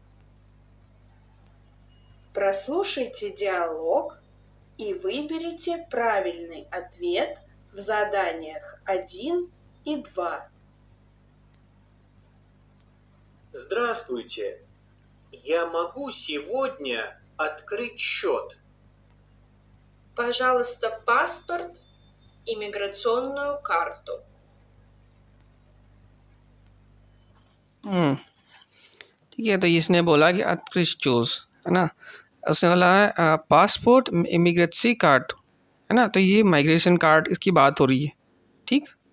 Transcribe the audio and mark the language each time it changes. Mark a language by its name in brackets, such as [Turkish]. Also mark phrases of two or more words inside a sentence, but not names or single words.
[Russian] Прослушайте диалог и выберите правильный ответ в заданиях 1 и 2. Здравствуйте. Я могу сегодня открыть счет? Пожалуйста, паспорт, иммиграционную карту. [Hindi] ठीक है। तो इसने बोला कि अत्कृष्ट चूज है ना, उसने बोला है [English] passport immigracy card [Hindi] है ना, तो ये [English] migration card [Hindi] इसकी बात हो रही है, ठीक।